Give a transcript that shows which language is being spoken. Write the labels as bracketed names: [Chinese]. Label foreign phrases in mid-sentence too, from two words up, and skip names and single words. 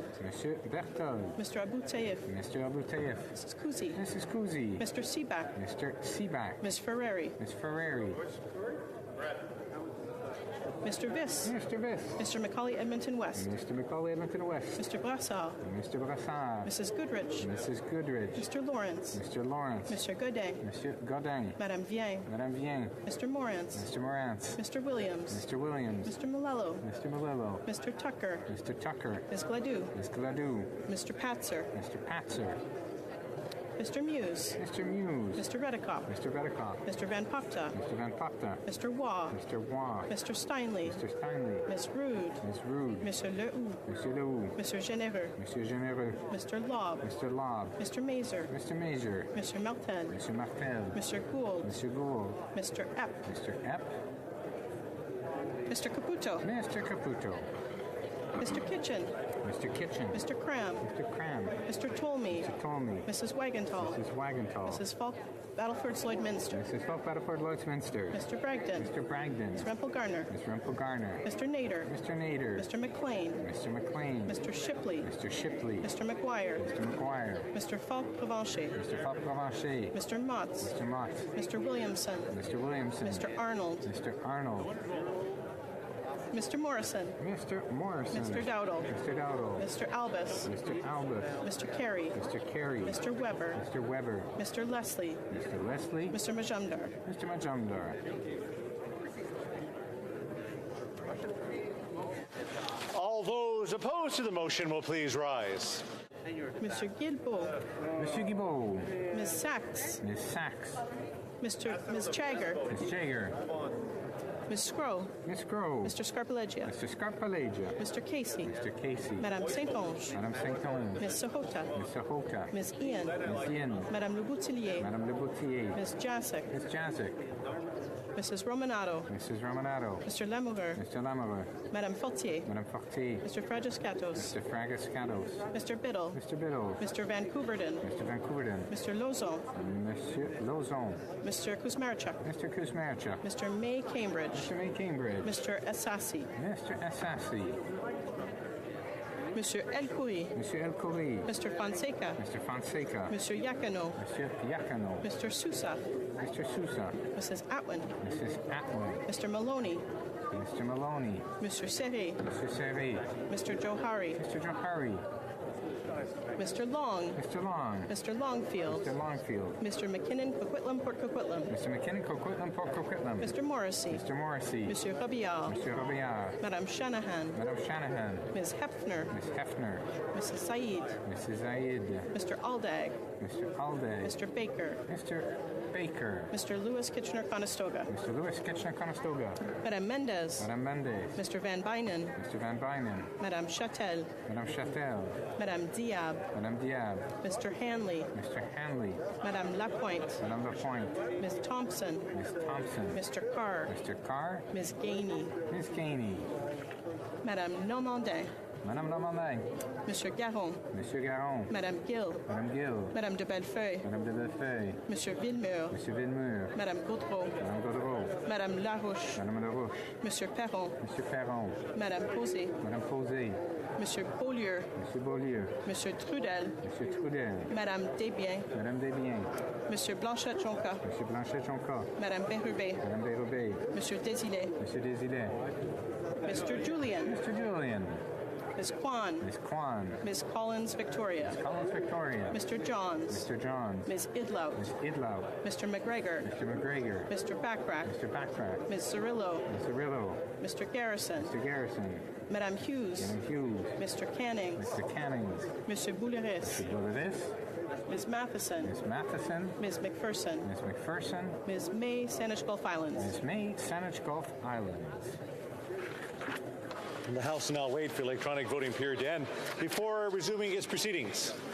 [English] Mr. Berthold. Mr. Abu Taif. Mr. Abu Taif. Mrs. Kuzi. Mrs. Kuzi. Mr. Seaback. Mr. Seaback. Ms. Ferrari. Ms. Ferrari. Mr. Viss. Mr. Viss. Mr. Macaulay Edmonton West. Mr. Macaulay Edmonton West. Mr. Brassard. Mr. Brassard. Mrs. Goodrich. Mrs. Goodrich. Mr. Lawrence. Mr. Lawrence. Mr. Godin. Mr. Godin. Madame Vien. Madame Vien. Mr. Morantz. Mr. Morantz. Mr. Williams. Mr. Williams. Mr. Malello. Mr. Malillo. Mr. Tucker. Mr. Tucker. Ms. Gladue. Ms. Gladue. Mr. Patzer. Mr. Patzer. Mr. Muse. Mr. Muse. Mr. Redekop. Mr. Redekop. Mr. Van Popta. Mr. Van Popta. Mr. Waugh. Mr. Waugh. Mr. Steinle. Mr. Steinle. Ms. Rood. Ms. Rood. Mr. Lehoux. Mr. Lehoux. Mr. Généreux. Mr. Généreux. Mr. Lobb. Mr. Lobb. Mr. Mazer. Mr. Mazer. Mr. Martel. Mr. Martel. Mr. Gould. Mr. Gould. Mr. Epp. Mr. Epp. Mr. Caputo. Mr. Caputo. Mr. Kitchen. Mr. Kitchen. Mr. Cram. Mr. Cram. Mr. Tolmie. Mr. Tolmie. Mrs. Wagenthal. Mrs. Wagenthal. Mrs. Falk, Battleford Lloydminster. Mrs. Falk, Battleford Lloydminster. Mr. Bragdon. Mr. Bragdon. Ms. Rempel Garner. Ms. Rempel Garner. Mr. Nader. Mr. Nader. Mr. McLean. Mr. McLean. Mr. Shipley. Mr. Shipley. Mr. McGuire. Mr. McGuire. Mr. Falk Provencher. Mr. Falk Provencher. Mr. Motts. Mr. Motts. Mr. Williamson. Mr. Williamson. Mr. Arnold. Mr. Arnold. Mr. Morrison. Mr. Morrison. Mr. Dowdle. Mr. Dowdle. Mr. Albus. Mr. Albus. Mr. Carey. Mr. Carey. Mr. Weber. Mr. Weber. Mr. Leslie. Mr. Leslie. Mr. Majumdar. Mr. Majumdar. All those opposed to the motion will please rise. Mr. Guilbeault. Mr. Guilbeault. Ms. Sachs. Ms. Sachs. Ms. Chagger. Ms. Chagger. Ms. Scrow. Ms. Scrow. Mr. Scarpalegia. Mr. Scarpalegia. Mr. Casey. Mr. Casey. Madame Saint-Onge. Madame Saint-Onge. Ms. Sahota. Ms. Sahota. Ms. Ian. Ms. Ian. Madame Le Boutillier. Madame Le Boutillier. Ms. Jacek. Ms. Jacek. Mrs. Romanato. Mrs. Romanato. Mr. Lamoureux. Mr. Lamoureux. Madame Fortier. Madame Fortier. Mr. Fragiscatos. Mr. Fragiscatos. Mr. Biddle. Mr. Biddle. Mr. Van Couverden. Mr. Van Couverden. Mr. Lozon. Monsieur Lozon. Mr. Kuzmarchuk. Mr. Kuzmarchuk. Mr. May Cambridge. Mr. May Cambridge. Mr. Assassi. Mr. Assassi. Monsieur El Khoury. Monsieur El Khoury. Mr. Fonseca. Mr. Fonseca. Monsieur Yakano. Monsieur Yakano. Mr. Sousa. Mr. Sousa. Mrs. Atwin. Mrs. Atwin. Mr. Maloney. Mr. Maloney. Mr. Serre. Mr. Serre. Mr. Johari. Mr. Johari. Mr. Long. Mr. Long. Mr. Longfield. Mr. Longfield. Mr. McKinnon, Coquitlam, Port Coquitlam. Mr. McKinnon, Coquitlam, Port Coquitlam. Mr. Morrissey. Mr. Morrissey. Monsieur Robillard. Mr. Robillard. Madame Shanahan. Madame Shanahan. Ms. Hefner. Ms. Hefner. Mrs. Said. Mrs. Zaid. Mr. Aldag. Mr. Alday. Mr. Baker. Mr. Baker. Mr. Lewis Kitchener-Conestoga. Mr. Lewis Kitchener-Conestoga. Madame Mendez. Madame Mendez. Mr. Van Bynen. Mr. Van Bynen. Madame Châtel. Madame Châtel. Madame Diab. Madame Diab. Mr. Hanley. Mr. Hanley. Madame Lapointe. Madame Lapointe. Ms. Thompson. Ms. Thompson. Mr. Carr. Mr. Carr. Ms. Gainey. Ms. Gainey. Madame Normandin. Madame Normandin. Monsieur Garon. Monsieur Garon. Madame Gill. Madame Gill. Madame de Bellefeuille. Madame de Bellefeuille. Monsieur Villemur. Monsieur Villemur. Madame Gaudreau. Madame Gaudreau. Madame Larouche. Madame Larouche. Monsieur Perron. Monsieur Perron. Madame Posé. Madame Posé. Monsieur Beaulieu. Monsieur Beaulieu. Monsieur Trudel. Monsieur Trudel. Madame Desbiens. Madame Desbiens. Monsieur Blanchet-Jonca. Monsieur Blanchet-Jonca. Madame Bérubé. Madame Bérubé. Monsieur Désilet. Monsieur Désilet. Mr. Julian. Mr. Julian. Ms. Kwan. Ms. Kwan. Ms. Collins Victoria. Ms. Collins Victoria. Mr. Johns. Mr. Johns. Ms. Idlow. Ms. Idlow. Mr. McGregor. Mr. McGregor. Mr. Backrack. Mr. Backrack. Ms. Cirillo. Ms. Cirillo. Mr. Garrison. Mr. Garrison. Madame Hughes. Madame Hughes. Mr. Cannings. Mr. Cannings. Monsieur Bouleris. Mr. Bouleris. Ms. Matheson. Ms. Matheson. Ms. McPherson. Ms. McPherson. Ms. May, Saanich Gulf Islands. Ms. May, Saanich Gulf Islands. And the House will now wait for electronic voting period to end before resuming its proceedings.